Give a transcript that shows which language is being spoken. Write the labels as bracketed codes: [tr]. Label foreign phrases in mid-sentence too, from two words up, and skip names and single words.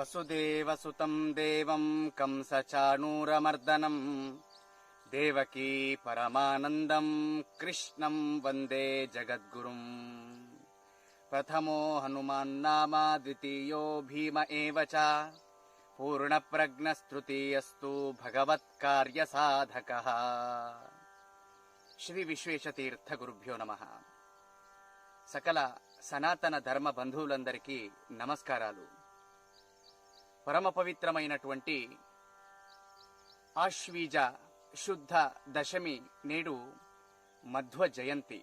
[sa] वसुदेवसुतं देवं कंसचाणूरमर्दनं देवकी परमानन्दं कृष्णं वन्दे जगद्गुरुम्। प्रथमो हनुमान्नाम द्वितीयो भीम एव च पूर्णप्रज्ञस्तृतीयस्तु भगवत्कार्यसाधकः। శ్రీ విశ్వేశతీర్థ గురుభ్యో నమః. [te] సకల సనాతన ధర్మ బంధువులందరికీ నమస్కారాలు. పరమ పవిత్రమైనటువంటి ఆశ్వీజ శుద్ధ దశమి నేడు మధ్వ జయంతి.